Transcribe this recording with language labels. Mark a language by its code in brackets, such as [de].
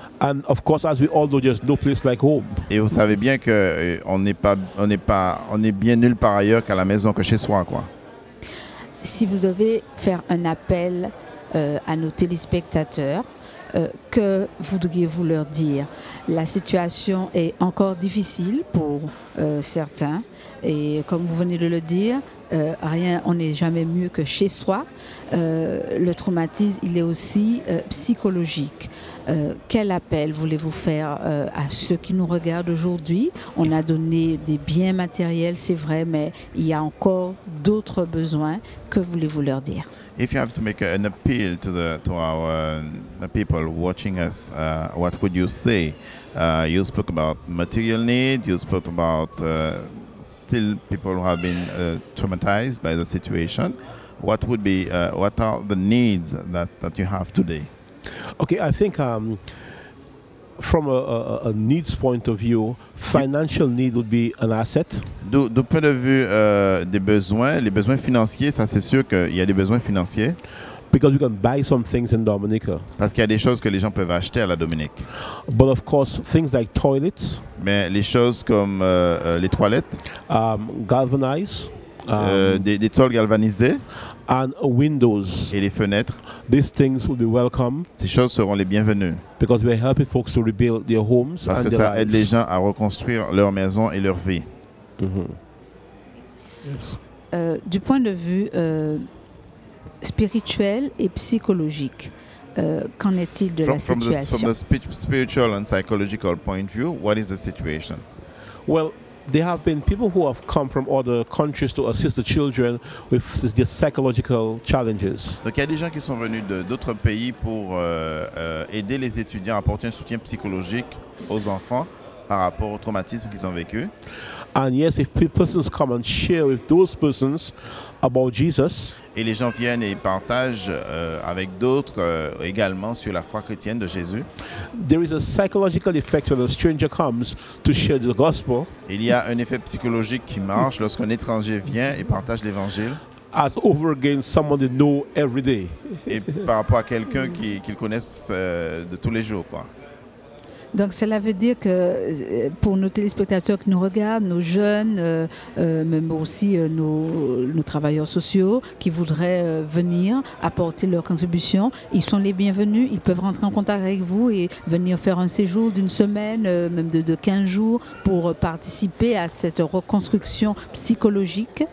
[en] And of course, as we all know, there's no place like home. [fr] Et vous savez bien que on est bien nulle part ailleurs qu'à la maison, que chez soi, quoi. Si vous devez faire un appel à nos téléspectateurs, que voudriez-vous leur dire? La situation est encore difficile pour certains et comme vous venez de le dire, on n'est jamais mieux que chez soi. Le traumatisme, il est aussi psychologique. Quel appel voulez-vous faire à ceux qui nous regardent aujourd'hui? On a donné des biens matériels, c'est vrai, mais il y a encore d'autres besoins. Que voulez-vous leur dire? [en] If you have to make an appeal to our people watching us, what would you say? You spoke about material need. You spoke about still people who have been traumatized by the situation. What are the needs that you have today? Okay, I think from a needs point of view, financial need would be an asset. [fr] Du point de vue des besoins, les besoins financiers, ça c'est sûr qu'il y a des besoins financiers. [en] Because you can buy some things in Dominica. [fr] Parce qu'il y a des choses que les gens peuvent acheter à la Dominique. [en] But of course, things like toilets. [fr] Mais les choses comme les toilettes, [en] galvanized, [fr] des tôles galvanisées, [en] and windows [fr] et les fenêtres. [en] These things will be welcome. [fr] Ces choses seront les bienvenues. [en] Because we're helping folks to rebuild their homes. [fr] Parce que ça aide les gens à reconstruire leur maison et leur vie. [en] Yes. [fr] Du point de vue spirituel et psychologique, qu'en est-il de la situation? [en] From the spiritual and psychological point of view, what is the situation? Well, there have been people who have come from other countries to assist the children with their psychological challenges. [fr] Donc il y a des gens qui sont venus d'autres pays pour aider les étudiants à apporter un soutien psychologique aux enfants par rapport au traumatisme qu'ils ont vécu. [en] And yes, if persons come and share with those persons about Jesus, [fr] et les gens viennent et partagent avec d'autres également sur la foi chrétienne de Jésus. [en] There is a psychological effect when a stranger comes to share the gospel. [fr] Il y a un effet psychologique qui marche lorsqu'un étranger vient et partage l'évangile. [en] As over against someone they know every day. [fr] Et par rapport à quelqu'un qu'ils connaissent de tous les jours, quoi. Donc cela veut dire que pour nos téléspectateurs qui nous regardent, nos jeunes, même aussi nos travailleurs sociaux qui voudraient venir apporter leur contribution, ils sont les bienvenus, ils peuvent rentrer en contact avec vous et venir faire un séjour d'une semaine, même de 15 jours pour participer à cette reconstruction psychologique.